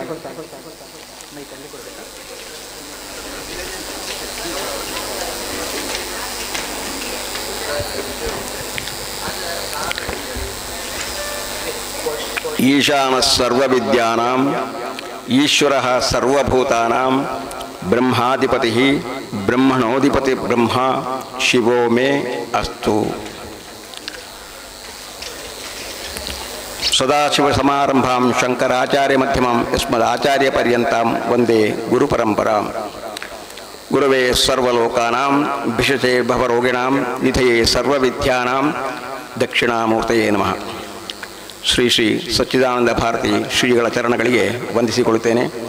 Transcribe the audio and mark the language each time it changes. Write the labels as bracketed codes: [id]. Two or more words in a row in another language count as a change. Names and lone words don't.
[sa] ಈಶಾನ ಸರ್ವವಿದ್ಯಾನಾಂ ಈಶ್ವರಃ ಸರ್ವಭೂತಾನಾಂ ಬ್ರಹ್ಮಾಧಿಪತಿ ಬ್ರಹ್ಮಣೋಧಿಪತಿ ಬ್ರಹ್ಮ ಶಿವೋ ಮೇ ಅಸ್ತು. ಸದಾಶಿವಸಮಾರಂಭಾಂ ಶಂಕರಾಚಾರ್ಯ ಮಧ್ಯಮಂ ಯಸ್ಮದಾಚಾರ್ಯ ಪರ್ಯಂತಾಂ ವಂದೇ ಗುರುಪರಂಪರಾಂ. ಗುರವೇ ಸರ್ವಲೋಕಾನಾಂ ಭಿಷಜೇ ಭವರೋಗಿಣಾಂ ನಿಧಯೇ ಸರ್ವವಿದ್ಯಾನಾಂ ದಕ್ಷಿಣಾಮೂರ್ತಯೇ ನಮಃ. [kn] ಶ್ರೀ ಶ್ರೀ ಸಚ್ಚಿದಾನಂದ ಭಾರತಿ ಶ್ರೀಗಳ ಚರಣಗಳಿಗೆ ವಂದಿಸಿಕೊಳ್ಳುತ್ತೇನೆ.